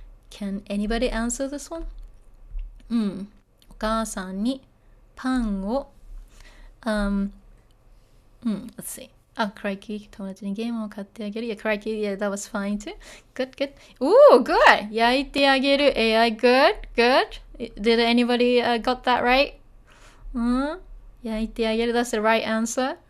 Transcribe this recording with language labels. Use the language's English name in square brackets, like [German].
[English] Can anybody answer this one? [Japanese] お母さんにパンを [English] let's see. Crikey. [Japanese] 友達にゲームを買ってあげる [English] Yeah, crikey. Yeah, that was fine too. Good. Ooh, good. [Japanese] 焼いてあげる [English] AI, good. Did anybody got that right? [Japanese] 焼いてあげる [English] That's the right answer.